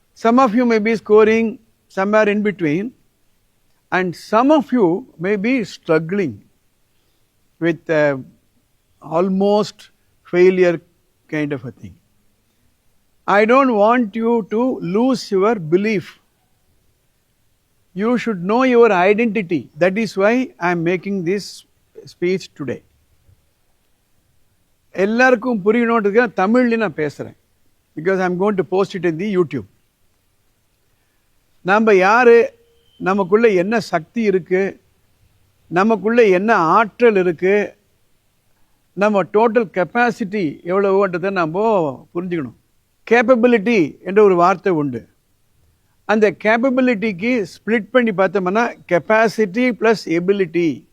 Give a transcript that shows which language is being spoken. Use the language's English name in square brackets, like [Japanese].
[English] Some of you may be scoring somewhere in between, and some of you may be struggling with almost failure kind of a thing. I don't want you to lose your belief. You should know your identity. That is why I am making this speech today. [Tamil] எல்லாருக்கும் புரியணும்ன்றதுக்கு தமிழ்ல நான் பேசுறேன். [English] Because I am going to post it in the YouTube. [Tamil] நம்ம யாரு, நமக்குள்ள என்ன சக்தி இருக்கு, நமக்குள்ள என்ன ஆற்றல் இருக்கு, நம்ம டோட்டல் கெப்பாசிட்டி எவ்வளவுன்றதை நம்ம புரிஞ்சுக்கணும். கேப்பபிலிட்டி என்ற ஒரு வார்த்தை உண்டு. அந்த கேப்பபிலிட்டிக்கு ஸ்பிளிட் பண்ணி பார்த்தோம்னா கெப்பாசிட்டி பிளஸ் எபிலிட்டி.